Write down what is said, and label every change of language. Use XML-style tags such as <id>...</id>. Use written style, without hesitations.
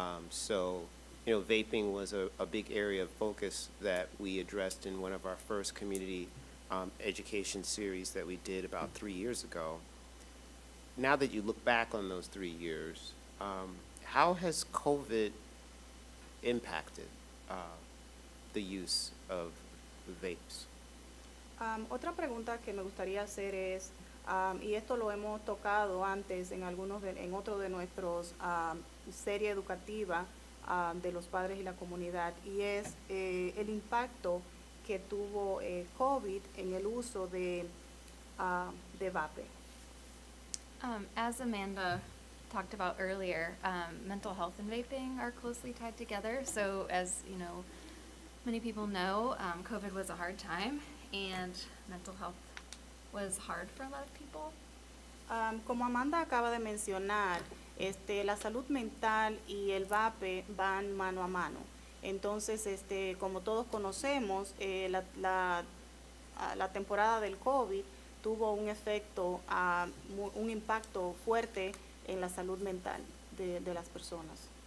<en>So, vaping was a big area of focus that we addressed in one of our first community education series that we did about 3 years ago. Now that you look back on those 3 years, how has COVID impacted the use of vapes?</en> <es>Otra pregunta que me gustaría hacer es, y esto lo hemos tocado antes en otro de nuestros serie educativa de los padres y la comunidad, y es el impacto que tuvo COVID en el uso de vape.</es> <en>As Amanda talked about earlier, mental health and vaping are closely tied together. So as many people know, COVID was a hard time, and mental health was hard for a lot of people.</en> <es>Como Amanda acaba de mencionar, la salud mental y el vape van mano a mano. Entonces, como todos conocemos, la temporada del COVID tuvo un efecto, un impacto fuerte en la salud mental de las personas.</es>